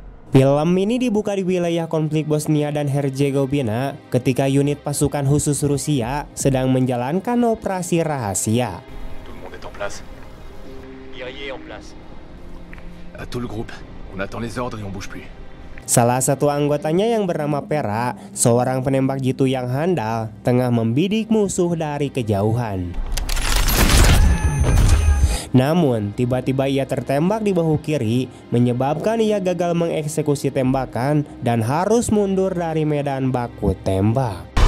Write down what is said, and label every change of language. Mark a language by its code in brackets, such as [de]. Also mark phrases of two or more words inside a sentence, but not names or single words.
[id] Film ini dibuka di wilayah konflik Bosnia dan Herzegovina ketika unit pasukan khusus Rusia sedang menjalankan operasi rahasia. [fr] Tout le monde est en place. Guerrier en place. À tout le groupe, on attend les ordres et on bouge plus. [id] Salah satu anggotanya yang bernama Pera, seorang penembak jitu yang handal, tengah membidik musuh dari kejauhan. Namun, tiba-tiba ia tertembak di bahu kiri, menyebabkan ia gagal mengeksekusi tembakan dan harus mundur dari medan baku tembak.